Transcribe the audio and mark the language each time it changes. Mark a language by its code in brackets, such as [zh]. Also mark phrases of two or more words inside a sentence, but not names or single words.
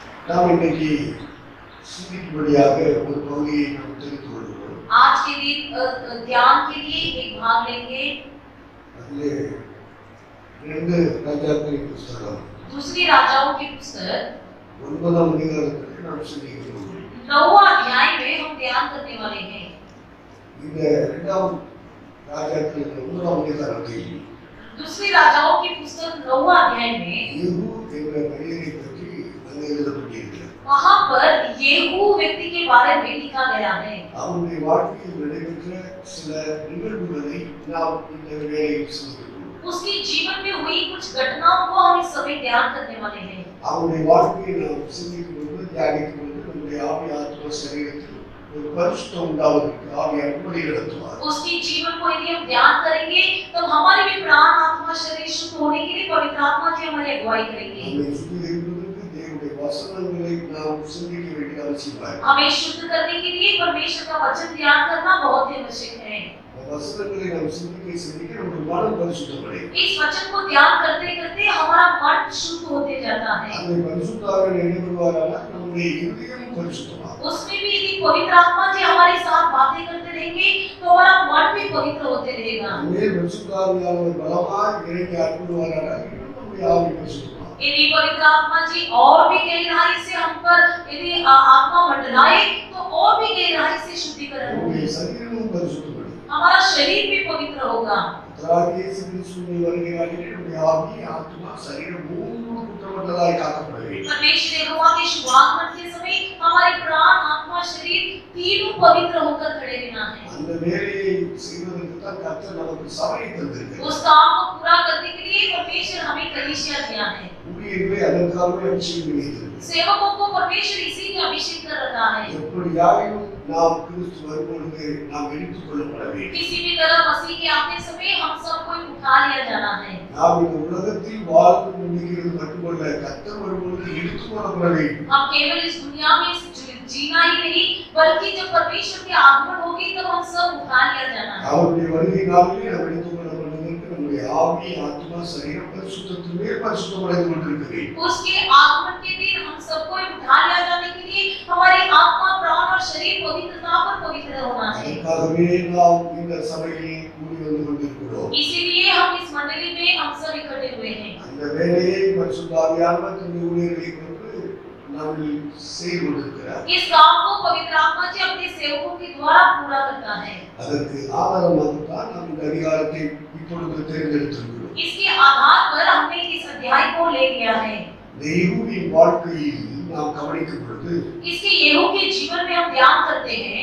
[ta] நாம் இன்னைக்கு சிந்திக்கும்படியாக ஒரு பகுதியை நாம் தெரிந்து கொள்கிறோம். [hi] आज के दिन ध्यान के लिए एक भाग लेंगे। [ta] அதிலே 2 ராஜாக்களின் புத்தகம் [hi] दूसरी राजाओं की पुस्तक [ta] 9ஆம் அதிகாரத்தில் நாம் சிந்திக்கிறோம். [hi] 9वां अध्याय में हम ध्यान करने वाले हैं। [ta] இந்த 2ஆம் ராஜாக்களின் 9ஆம் அதிகாரத்தில் [hi] दूसरी राजाओं की पुस्तक 9वां अध्याय में [ta] யெகூ என்ற மனிதனை பற்றி அங்கே எழுதப்பட்டிருக்கிறது. [hi] वहां पर येहू व्यक्ति के बारे में लिखा गया है। [ta] அவனுடைய வாழ்க்கையில் நடைபெற்ற சில நிகழ்வுகளை நாம் இந்த வேளையில் சிந்திக்கிறோம். [hi] उसके जीवन में हुई कुछ घटनाओं को हम इस समय ध्यान करने वाले हैं। [ta] அவனுடைய வாழ்க்கையை நாம் சிந்திக்கும் போது தியானிக்கும் போது நம்முடைய ஆவி ஆத்மா சரீரத்தில் ஒரு பரிசுத்தம் உண்டாவதற்கு ஆவியானவர் வழி நடத்துவார். [hi] उसके जीवन को यदि हम ध्यान करेंगे तो हमारे भी प्राण आत्मा शरीर शुद्ध होने के लिए पवित्र आत्मा जी हमारी अगुवाई करेंगे। [ta] நம்மை சுத்திகரிப்பதற்கு தேவனுடைய வசனங்களை நாம் சிந்திக்க வேண்டிய அவசியம் है। [hi] हमें शुद्ध करने के लिए परमेश्वर का वचन ध्यान करना बहुत ही आवश्यक है। [ta] வசனங்களை நாம் சிந்திக்க நம்முடைய மனம் பரிசுத்தப்படும். [hi] इस वचन को ध्यान करते करते हमारा मन शुद्ध होते जाता है। [ta] அந்த பரிசுத்தாவே இடைப்படுவாரானால் நம்முடைய இதயம் பரிசுத்தமாகும். [hi] उसमें भी यदि पवित्र आत्मा जी हमारे साथ बातें करते रहेंगे तो हमारा मन भी पवित्र होते रहेगा। [ta] நம்முடைய பரிசுத்தாவியானவர் பலமாய் இறங்கி அருள்வாரானால் நம்முடைய ஆவி பரிசுத்தமாகும். [hi] यदि पवित्र आत्मा जी और भी गहराई से हम पर यदि आत्मा मंडराए तो और भी गहराई से शुद्धिकरण होगा। [ta] நம்முடைய சரீரமும் பரிசுத்தப்படும். [hi] हमारा शरीर भी पवित्र होगा। [ta] இயேசு கிறிஸ்துவின் வருகையாலே நம்முடைய ஆவி ஆத்மா சரீரம் மூன்றும் குற்றமற்றதாய் காக்கப்பட வேண்டும். [hi] परमेश्वर यहोवा के शुभ आगमन के समय हमारे प्राण आत्मा शरीर तीनों पवित्र होकर खड़े रहना है। [ta] அந்த வேலையை செய்வதற்கு தான் கர்த்தர் நமக்கு சபையை தந்திருக்கிறார். [hi] उस काम को पूरा करने के लिए परमेश्वर हमें कलीसिया दिया है। [ta] ஊழியர்களை அதற்காகவே அபிஷேகம் பண்ணியிருக்கிறார். [hi] सेवकों को परमेश्वर इसी ने अभिषेक कर रखा है। [ta] எப்படியாயினும் நாம் கிறிஸ்து வரும்பொழுது நாம் எடுத்துக் கொள்ளப்பட வேண்டும். [hi] किसी भी तरह मसीह के आने समय हम सबको उठा लिया जाना है। [ta] நாம் இந்த உலகத்தில் வாழ்ந்து கொண்டிருக்கிறது மட்டுமல்ல, கர்த்தர் வரும்பொழுது எடுத்துக் கொள்ளப்பட வேண்டும். [hi] हम केवल इस दुनिया में जीना ही नहीं बल्कि जब परमेश्वर की आगमन होगी तब हम सब उठा लिया जाना है। [ta] அவருடைய வருகை நாளிலே நாம் எடுத்துக் கொள்ளப்படுவதற்கு நம்முடைய ஆவி ஆத்மா சரீரம் பரிசுத்தத்தின் மேல் பரிசுத்தமடைந்து கொண்டிருக்கிறது. [hi] उसके आगमन के दिन हम सबको उठा लिया जाने के लिए हमारी आत्मा प्राण और शरीर पवित्रता पर पवित्र होना है। [ta] அதுக்காகவே நாம் இந்த சபையில் கூடி வந்து கொண்டிருக்கிறோம். [hi] इसीलिए हम इस मंडली में हम सब इकट्ठे हुए हैं। [ta] அந்த வேலையை பரிசுத்த ஆவியானவர் தன்னுடைய ஊழியர்களை கொண்டு நம்மை செய்து கொண்டிருக்கிறார். [hi] इस काम को पवित्र आत्मा जी अपने सेवकों के द्वारा पूरा करता है। [ta] அதற்கு ஆதாரமாக நாம் இந்த அதிகாரத்தை இப்பொழுது தேர்ந்தெடுத்திருக்கிறோம். [hi] इसके आधार पर हमने इस अध्याय को ले लिया है। [ta] யெகூவின் வாழ்க்கையில் நாம் கவனிக்கும் பொழுது [hi] इसके येहू के जीवन में हम ध्यान करते हैं।